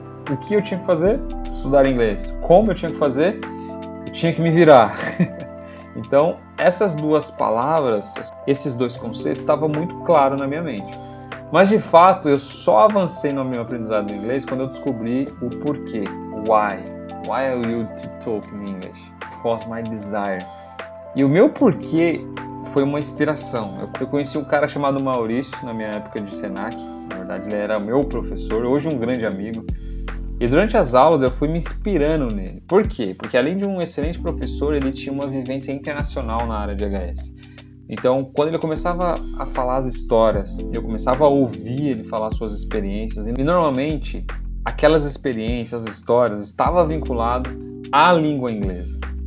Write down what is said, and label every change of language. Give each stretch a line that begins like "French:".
Portuguese: O que eu tinha que fazer? Estudar inglês. Como eu tinha que fazer? Eu tinha que me virar. Então, essas 2 palavras, esses 2 conceitos estavam muito claros na minha mente. Mas, de fato, eu só avancei no meu aprendizado em inglês quando eu descobri o porquê.
English: Why? Why are you to talk in English? It was my desire.
Portuguese: E o meu porquê foi uma inspiração. Eu conheci um cara chamado Maurício na minha época de Senac. Na verdade, ele era meu professor, hoje um grande amigo. E durante as aulas eu fui me inspirando nele. Por quê? Porque além de um excelente professor, ele tinha uma vivência internacional na área de HS. Então, quando ele começava a falar as histórias, eu começava a ouvir ele falar suas experiências, e normalmente aquelas experiências, as histórias, estavam vinculadas à língua inglesa.